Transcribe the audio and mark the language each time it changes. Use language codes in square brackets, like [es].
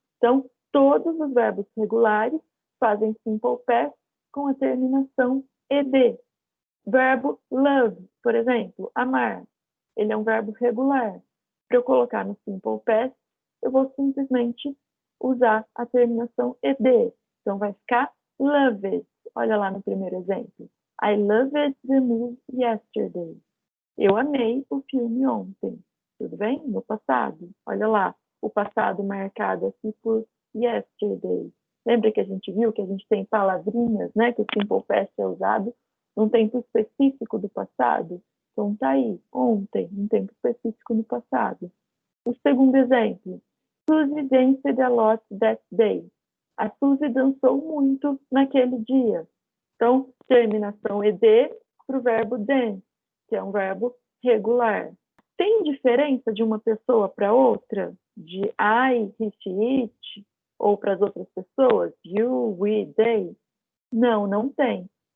[pt] Então, todos os verbos regulares fazem simple past com a terminação ed. Verbo love, por exemplo, amar, ele é um verbo regular. Para eu colocar no simple past, eu vou simplesmente usar a terminação ed. Então, vai ficar loved. Olha lá no primeiro exemplo. [en] I loved the movie yesterday. [pt] Eu amei o filme ontem. Tudo bem? No passado. Olha lá, o passado marcado aqui por yesterday. Lembra que a gente viu que a gente tem palavrinhas, né? Que o simple past é usado num tempo específico do passado? Então tá aí, ontem, um tempo específico no passado. O segundo exemplo. [en] Suzy danced a lot that day. [pt] A Suzy dançou muito naquele dia. Então, terminação ed para o verbo dance, que é um verbo regular. Tem diferença de uma pessoa para outra? De I, he, she, it? Ou para as outras pessoas? You, we, they? Não, não tem.